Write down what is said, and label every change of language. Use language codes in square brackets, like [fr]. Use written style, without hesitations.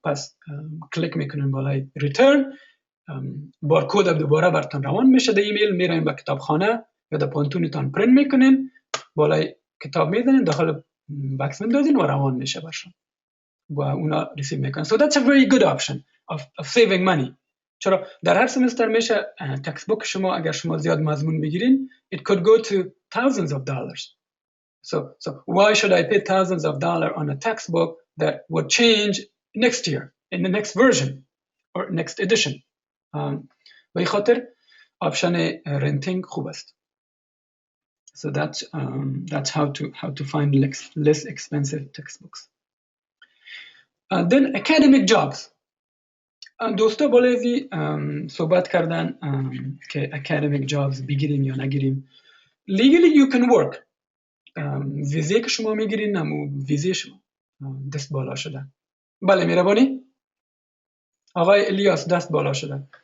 [fa] پس کلیک میکنین بالای ریترن، بارکد دوباره براتون روان میشه در ایمیل، میروین به کتابخانه یا در پانتونتون پرینت میکنین، بالای کتاب میزنین، داخل باکس میندازین و روان میشه برشون و اونا ریسیو میکنن. [en] So that's a very good option of saving money. [fa] چرا در هر سمستر میشه تکست بوک شما اگر شما زیاد مضمون بگیرین [en] it could go to thousands of dollars. So why should I pay thousands of dollars on a textbook that would change next year in the next version or next edition? [fa] به این خاطر آپشن رنتینگ خوب است. [en] So that's how to find less expensive textbooks. Then academic jobs. [fa] دوستا بالایزی صحبت کردن که [en] academic jobs [fa] بگیریم یا نگیریم. [en] Legally you can work. [fa] ویزه که شما میگیرین همون ویزه شما دست بالا شده. بله مهربانی آقای الیاس دست بالا شده.